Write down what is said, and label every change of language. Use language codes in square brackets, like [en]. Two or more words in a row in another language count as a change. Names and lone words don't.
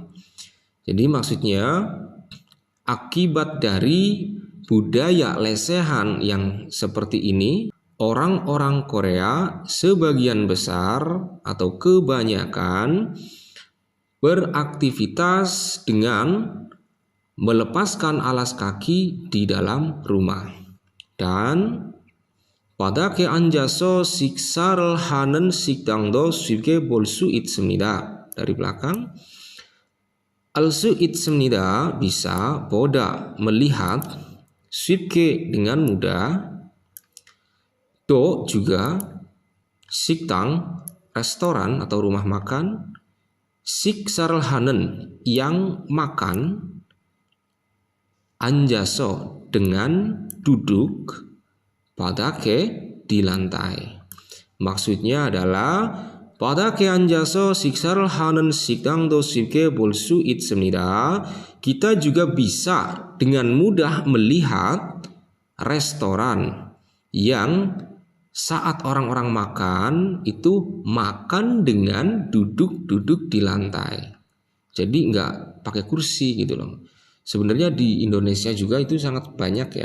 [id] Jadi maksudnya akibat dari budaya lesehan yang seperti ini, orang-orang Korea sebagian besar atau kebanyakan beraktivitas dengan melepaskan alas kaki di dalam rumah. Dan pada [ko] 앉아서 식사를 하는 식당도 쉽게 볼 수 있습니다. [id] Dari belakang, [ko] 알 수 있습니다 [id] bisa, boda melihat, 쉽게 dengan mudah, do juga, 식당 restoran atau rumah makan, [ko] 식사를 하는 [id] yang makan, 앉아서 dengan duduk, 바닥에 di lantai. Maksudnya adalah [ko] 바닥에 앉아서 식사를 하는 식당도 쉽게 볼 수 있습니다. [id] Kita juga bisa dengan mudah melihat restoran yang saat orang-orang makan itu makan dengan duduk-duduk di lantai. Jadi nggak pakai kursi gitu loh. Sebenarnya di Indonesia juga itu sangat banyak ya.